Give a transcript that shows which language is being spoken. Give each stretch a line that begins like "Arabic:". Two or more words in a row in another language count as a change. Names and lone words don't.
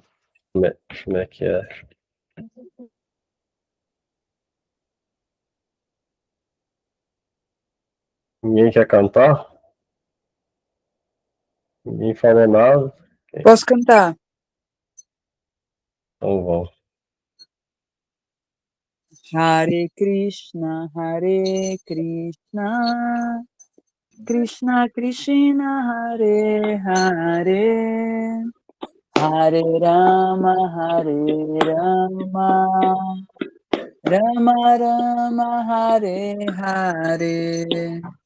Portuguese: Como é que é? Ninguém quer cantar? Ninguém falou nada? Posso cantar? Então vamos.
Sanskrit: Hare Krishna, Krishna Krishna, Hare Hare, Hare Rama, Rama Rama, Hare Hare.